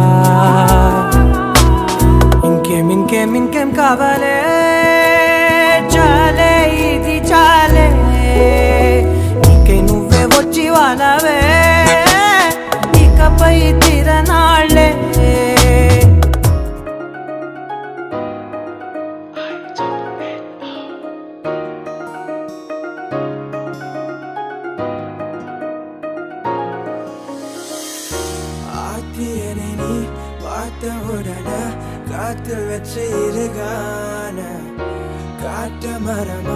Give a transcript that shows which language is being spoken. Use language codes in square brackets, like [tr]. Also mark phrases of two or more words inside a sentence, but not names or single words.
[te] ఇంకేం కావాలే చాలే ఇది చాలే నీకై నువ్వే వచ్చి వాలవే ఇకపై తిరనాళ్ళే [ta] ஆத்தியனி பார்த்த உடனே காத்தில் வச்ச இருகான காட்ட மரமா